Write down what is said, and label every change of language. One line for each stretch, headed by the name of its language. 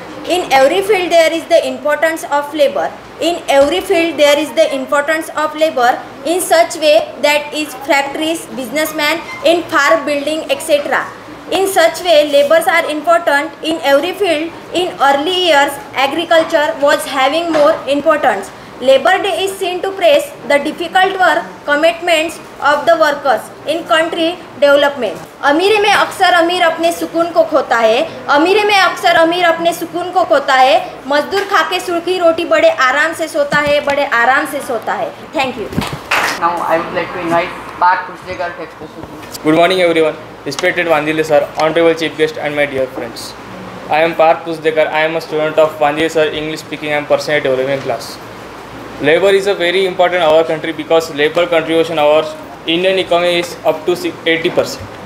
English: In every field there is the importance of labor. In every field there is the importance of labor in such way that is factories, businessmen, in farm building, etc. In such way labors are important in every field. In early years agriculture was having more importance. Labor Day is seen to praise the difficult work commitments of the workers in country development.
Hindi: अमीरी में अक्सर अमीर अपने सुकून को खोता है, अमीरी में अक्सर अमीर अपने सुकून को खोता है, मजदूर खा के सूखी रोटी बड़े आराम से सोता है, बड़े आराम से सोता है.
English: Thank you. Now I would like to invite Parth Pustekar to express his views. Good morning everyone, respected Vandile sir, honorable chief guest and my dear friends. I am Parth Pustekar. I am a student of Vandile sir English speaking and personality development class. Labor is a very important in our country because labor contribution our Indian economy is up to 80%.